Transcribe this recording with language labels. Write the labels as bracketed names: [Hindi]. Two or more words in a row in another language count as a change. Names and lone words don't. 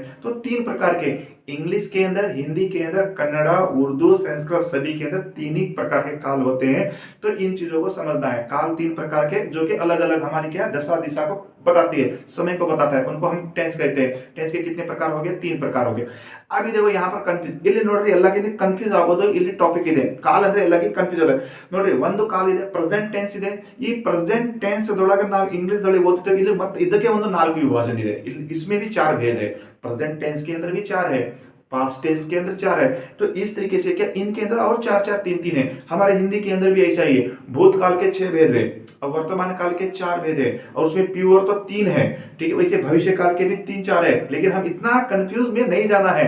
[Hindi] तो 3 प्रकार के, इंग्लिश के अंदर, हिंदी के अंदर, कन्नड़ा, उर्दू, संस्कृत, सभी के अंदर 3 ही प्रकार के काल होते हैं। तो इन चीजों को समझना है। काल 3 प्रकार के, जो कि अलग अलग हमारी क्या, दशा दिशा को बताती है, समय को बताता है, उनको हम टेंस कहते हैं। टेंस के कितने प्रकार हो गए? 3 प्रकार हो गए। अभी देखो यहाँ पर कन्फ्यूज, [Kannada] ಇಲ್ಲಿ ನೋಡ್ರಿ ಎಲ್ಲಕ್ಕಿಂತ ಕನ್ಫ್ಯೂಸ್ ಆಗೋದು ಇಲ್ಲಿ ಟಾಪಿಕ್ ಇದೆ। ಕಾಲ್ ಅಂದ್ರೆ ಎಲ್ಲಕ್ಕೆ ಕನ್ಫ್ಯೂಸ್ ಇದೆ ನೋಡ್ರಿ। ಒಂದು ಕಾಲ್ ಇದೆ, [English] present tense [Kannada] ಇದೆ। ಈ [English] present tense [Kannada] ದೊಳಗೆ ನಾವು ಇಂಗ್ಲಿಷ್ ದೊಳಗೆ ಓದ್ತೇವೆ, ಇಲ್ಲಿ ಮತ್ತೆ ಇದಕ್ಕೆ ಒಂದು 4 ವಿಭಾಜನ ಇದೆ। [Hindi] इसमें भी 4 भेद है। [English] present tense [Hindi] के अंदर भी 4 है, [English] past tense [Hindi] के अंदर 4 है। तो इस तरीके से क्या इनके अंदर और 4 3 है। हमारे हिंदी के अंदर भी ऐसा ही है। भूतकाल के 6 भेद है और वर्तमान काल के 4 भेद है, और उसमें प्योर तो 3 है, ठीक है। वैसे भविष्य काल के भी 3 4 है, लेकिन हम इतना कंफ्यूज में नहीं जाना है।